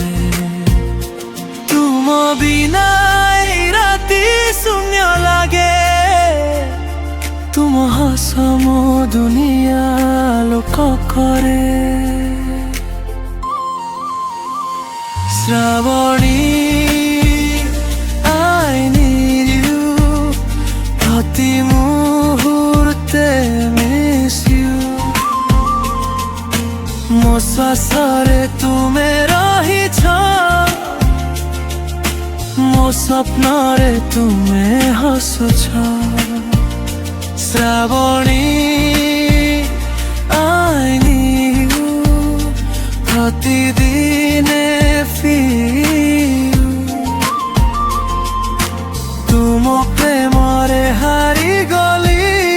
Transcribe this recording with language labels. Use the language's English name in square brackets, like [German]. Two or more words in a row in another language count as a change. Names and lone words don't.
[Odia] ତୁମ ବିନା ଏଇ ରାତି ଶୂନ୍ୟ ଲାଗେ। ତୁମ ହସ ମୋ ଦୁନିଆ ଲୋକ କରେ। [English] ଶ୍ରାବଣୀ I need you, [Odia] ପ୍ରତି ମୁହୂର୍ତ୍ତେ [English] miss you। [Odia] ମୋ ଶ୍ୱାସରେ ତୁମେ ରହିଛ, ମୋ ସ୍ୱପ୍ନରେ ତୁମେ ହସୁଛ। [English] ଶ୍ରାବଣୀ I need you, [Odia] ପ୍ରତିଦିନେ ତୁମ ପ୍ରେମରେ ହାରିଗଲି।